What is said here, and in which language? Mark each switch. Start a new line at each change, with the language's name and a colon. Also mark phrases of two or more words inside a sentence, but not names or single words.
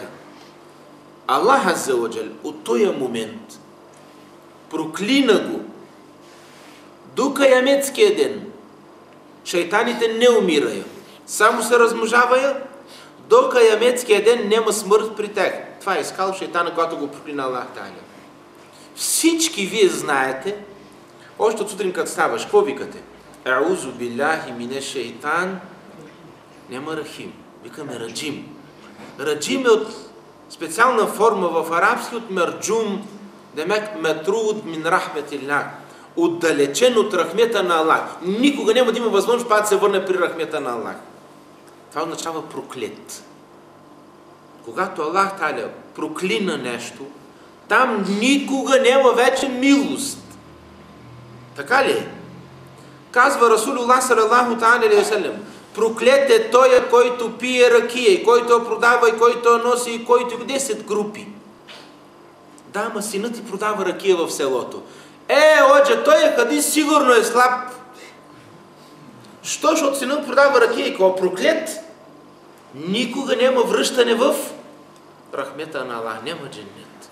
Bulgarian: Аллах Аззе ва Джал от този момент проклина го до каямецкия ден. Шайтаните не умирая, само се размножавая, до каямецкия ден няма смърт при тях. Това е искал шайтана, когато го проклина Аллах Таля. Всички вие знаете, още от сутрин като ставаш, какво викате?
Arabic: أعوذ بالله من الشيطان,
Bulgarian: няма рахим, викаме раджим. Раджим е от специална форма в арабски от мерджум, демек
Arabic: مطرود من رحمة الله,
Bulgarian: отдалечен от рахмета на Аллах. Никога няма да има възможност да се върне при рахмета на Аллах. Това означава проклет. Когато Аллах Таля проклина нещо, там никога няма вече милост. Така ли е? Казва Расулуллах
Arabic: صلى الله تعالى عليه وسلم,
Bulgarian: проклет е той, който пие ракия, и който я продава, и който я носи, и който 10 групи. Да, ама синът ти продава ракия в селото. Оджа, той е хадис, сигурно е слаб. Що, защото синът продава ракия и кога проклет, никога няма връщане в рахмета на Аллах, няма дженнет.